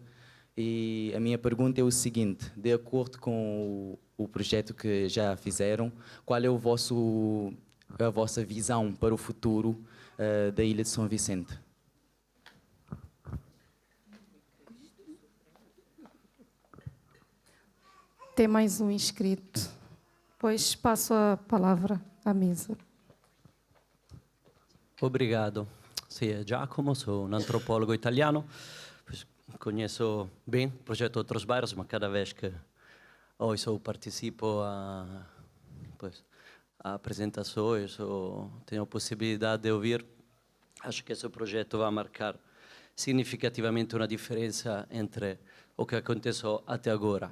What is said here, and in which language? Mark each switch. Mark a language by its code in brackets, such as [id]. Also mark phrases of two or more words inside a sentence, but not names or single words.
[pt] E a minha pergunta é o seguinte: de acordo com o projeto que já fizeram, qual é a vossa visão para o futuro da Ilha de São Vicente? Tem mais um inscrito. Pois passo a palavra à mesa. Obrigado. [it] Sì, Giacomo, sono un antropologo italiano. [pt] Conheço bem o projeto Outros Bairros, mas cada vez que ouço ou participo a apresentações ou tenho a possibilidade de ouvir, acho que esse projeto vai marcar significativamente uma diferença entre o que aconteceu até agora.